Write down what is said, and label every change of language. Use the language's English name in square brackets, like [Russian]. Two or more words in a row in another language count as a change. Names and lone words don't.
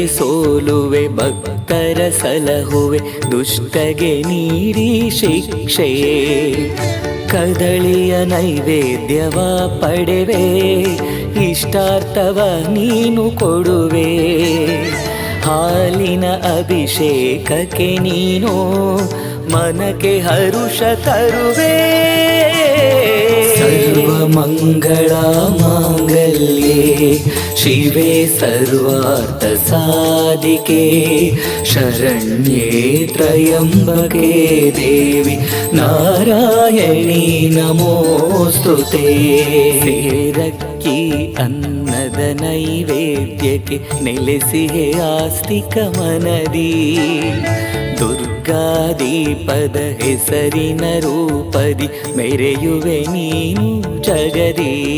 [Kannada] ಸೋಲುವೆ ಭಕ್ತರ ಸಲಹುವೆ ದುಷ್ಟಗೆ ನೀಡಿ ಶಿಕ್ಷೆ ಕದಳಿಯ ನೈವೇದ್ಯವ ಪಡೆವೆ ಇಷ್ಟಾರ್ಥವ ನೀನು ಕೊಡುವೆ ಹಾಲಿನ ಅಭಿಷೇಕಕ್ಕೆ ನೀನು ಮನಕ್ಕೆ ಹರುಷ ತರುವೆ [Sanskrit] सर्वमङ्गलमाङ्गल्ये शिवे सर्वार्थसाधिके शरण्ये त्र्यम्बके देवी नारायणी नमोऽस्तुते। [Kannada] ಸೇರಕ್ಕಿ ಅನ್ನದ ನೈವೇದ್ಯಕ್ಕೆ ನೆಲೆಸಿಹೆ ಆಸ್ತಿಕ ಮನದಿ ದುರ್ಗಾದೀಪದ ಹೆಸರಿನ ರೂಪದಿ ಮೆರೆಯುವೆ ನೀನು ಜಗದಿ